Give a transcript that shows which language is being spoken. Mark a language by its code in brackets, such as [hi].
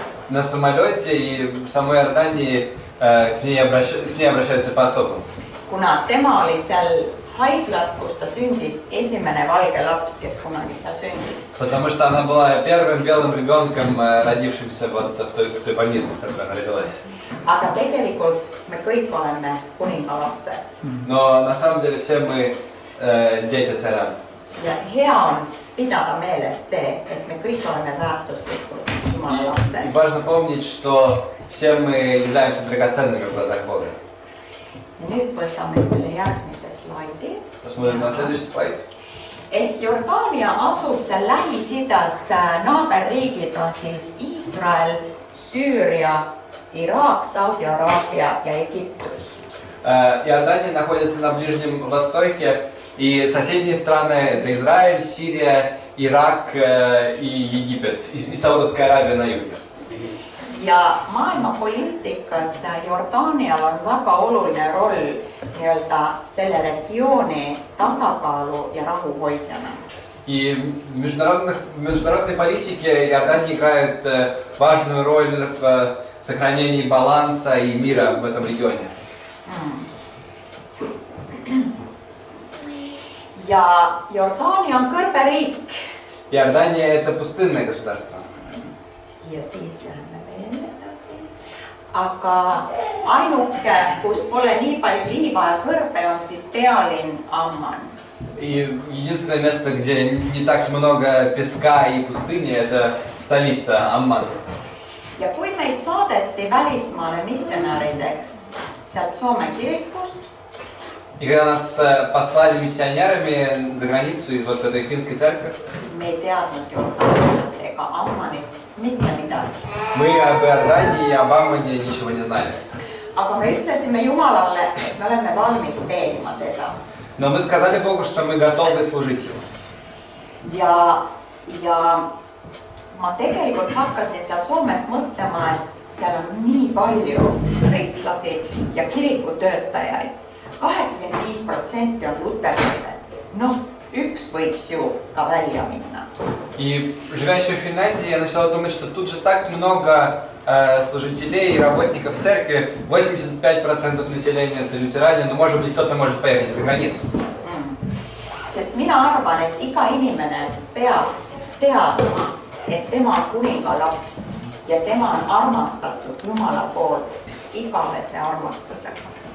[ru] На самолете и в самой Иордании с ней обращаются по-особому. [et] Kuna tema oli seal haiglast, kus ta sündis, esimene valge laps, kes kunagi seal sündis. [ru] Потому что она была первым белым ребенком, родившимся вот в той больнице, в которой она родилась. [et] Aga tegelikult me kõik oleme kuningalapsed. [ru] Но на самом деле все мы дети царя. [et] Ja hea on pidada meeles see, et me kõik oleme väärtuslikud Jumala lapsed. [ru] И важно помнить, что все мы являемся драгоценными в глазах Бога. [et] Ja nüüd võtame selle järgmise slaidi. [ru] Посмотрим на следующий слайд. [et] Ehk Jordaania asub seal Lähis-Idas, naaberriigid on siis Iisrael, Süüria, Iraak, Saudi Araabia ja Egiptus. [ru] Иордания находится на Ближнем Востоке, и соседние страны это Израиль, Сирия, Ирак и Египет, и Саудовская Аравия на юге. [et] Ja maailmapoliitikas Jordaanial on väga oluline roll nii-öelda selle regiooni tasakaalu ja rahu hoidjana. [ru] И в международной политике Иордания играет важную роль в сохранении баланса и мира в этом регионе. [et] Ja Jordaania on kõrberiik. [ru] Иордания это пустынное государство. [et] Ja siis läheme veel edasi. Aga ainuke, kus pole nii palju liiva ja kõrbe, on siis pealinn Amman. [ru] И единственное место, где не так много песка и пустыни, это столица Амман. [et] Ja kui meid saadeti välismaale missionäärideks sealt Soome kirikust, [ru] И когда нас послали миссионерами за границу из вот этой финской церкви, [et] me ei teadnud Jordaaniast ega Ammanist mitte midagi. [ru] мы об Иордании и об Аммане ничего не знали. [et] Aga me ütlesime Jumalale, et me oleme valmis teenima teda. [ru] Но мы сказали Богу, что мы готовы служить Ему. [et] Ja ma tegelikult hakkasin seal Soomes mõtlema, et seal on nii palju kristlasi ja kirikutöötajaid. 85% on luterlased. Noh, üks võiks ju ka välja minna. [ru] И живя еще в Финляндии, я начала думать, что тут же так много служителей и работников церкви, 85% населения это лютеране, но может быть кто-то может поехать за границу. [et] Sest mina arvan, et iga inimene peaks teadma, et tema on kuningalaps ja tema on armastatud Jumala poolt igavese armastusega.